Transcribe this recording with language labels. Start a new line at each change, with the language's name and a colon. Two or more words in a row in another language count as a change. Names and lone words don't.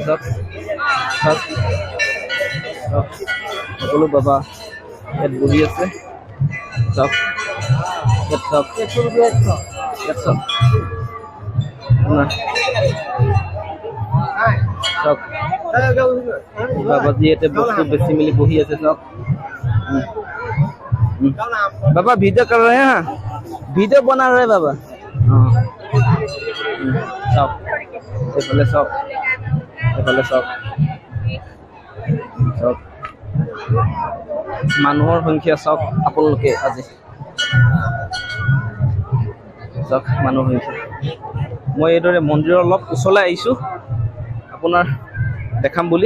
Assamese: চাওক, চাওক, চাওক, সকলো বাবা ইয়াত বহি আছে। চাওক, ইয়াত চাওক, ইয়াত চাওক, চাওক, বাবাজি ইয়াতে বস্তু বেছি মেলি বহি আছে। চাওক,
Hindi: बाबा वीडियो कर रहे हैं, वीडियो बना रहे हैं बाबा।
Assamese: सब এইফালে সব, এইফালে সব, সব মানুহৰ সংখ্যা চাওক আপোনালোকে আজি। চাওক, মানুহৰ সংখ্যা। মই এইদৰে মন্দিৰৰ অলপ ওচৰলৈ আহিছোঁ আপোনাৰ দেখাম বুলি।